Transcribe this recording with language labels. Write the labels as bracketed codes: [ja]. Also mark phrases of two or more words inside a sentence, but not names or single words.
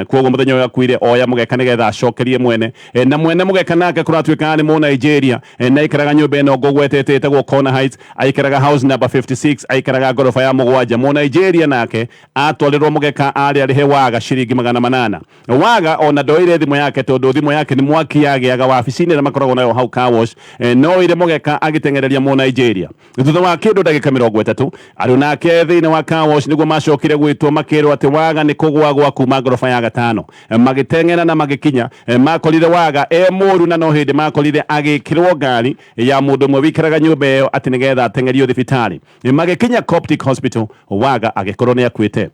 [ki] Koguo muthenya uyu akuire oya mugeka nigetha acokerie mwene na mwene mugeka nake kuratuika ni mu Nigeria na ikaraga nyumba ino ngogwetete itagwo Corner Heights aikaraga [en] house number [ki] 56 aikaraga ngorofa ya mugwanja mu Nigeria nake atwarirwo mugeka arihe Waga ciringi 800. Waga ona ndoire thimu yake tondu thimu yake ni mwaki yagiaga wabici-ini na makoragwo nayo hau [en] car wash [ki] no ire mugeka agitengereria mu Nigeria thutha wa kindu ndagika 30 ari nake thiini wa [en] car wash [ki] niguo macokire gwitwo makirwo ati Waga ni kugwagwa kuma ngorofa ya gatano magitengena na magikinya makorire Waga muru na no hindi makorire agikirwo ngari ya mundu mwe wikaraga nyumba iyo ati nigetha atengerio thibitari magikinya Coptic Hospital Waga agikorwo ni akuite.